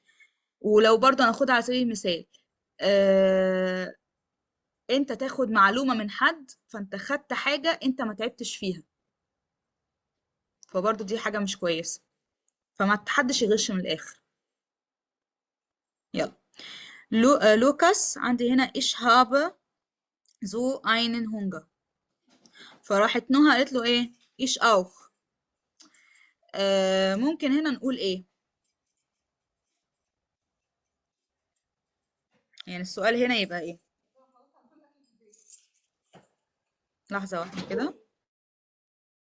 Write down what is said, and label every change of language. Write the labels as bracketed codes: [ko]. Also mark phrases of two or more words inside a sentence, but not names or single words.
[ar] ولو برضه هناخدها على سبيل المثال، آه... انت تاخد معلومة من حد، فانت خدت حاجة انت ما تعبتش فيها، فبرضه دي حاجة مش كويسة. فما حدش يغش من الاخر. يلا. لوكاس عندي هنا [de] ich habe so einen Hunger. [ar] فراحت نهى قالت له ايه؟ [de] ich auch. [ar] ممكن هنا نقول ايه؟ يعني السؤال هنا يبقى ايه؟ لحظة واحدة كده.